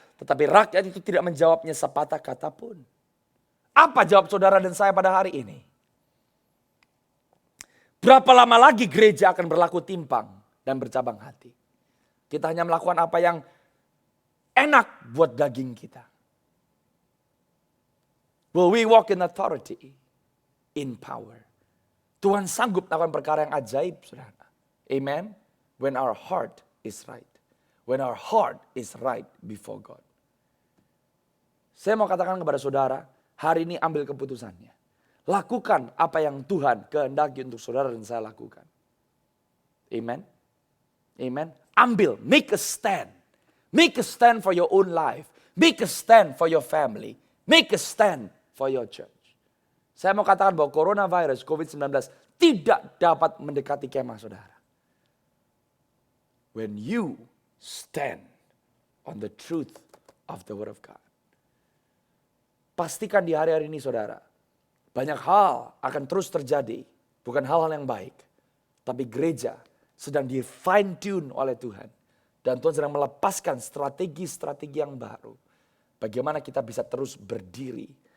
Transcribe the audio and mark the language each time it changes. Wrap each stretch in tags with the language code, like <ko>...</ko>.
<id>Tetapi rakyat itu tidak menjawabnya sepatah kata pun. Apa jawab saudara dan saya pada hari ini? Berapa lama lagi gereja akan berlaku timpang dan bercabang hati? Kita hanya melakukan apa yang enak buat daging kita.</id> <en>Will we walk in authority? In power.</en> <id>Tuhan sanggup melakukan perkara yang ajaib, saudara. Amen.</id> <en>When our heart is right. When our heart is right before God.</en> <id>Saya mau katakan kepada saudara, hari ini ambil keputusannya. Lakukan apa yang Tuhan kehendaki untuk saudara dan saya lakukan. Amen. Amen. Ambil,</id> <en>make a stand. Make a stand for your own life. Make a stand for your family. Make a stand for your church.</en> <id>Saya mau katakan bahwa coronavirus COVID-19 tidak dapat mendekati kemah saudara.</id> <en>When you stand on the truth of the word of God.</en> <id>Pastikan di hari-hari ini saudara, banyak hal akan terus terjadi. Bukan hal-hal yang baik. Tapi gereja sedang di fine tune oleh Tuhan. Dan Tuhan sedang melepaskan strategi-strategi yang baru. Bagaimana kita bisa terus berdiri.</id>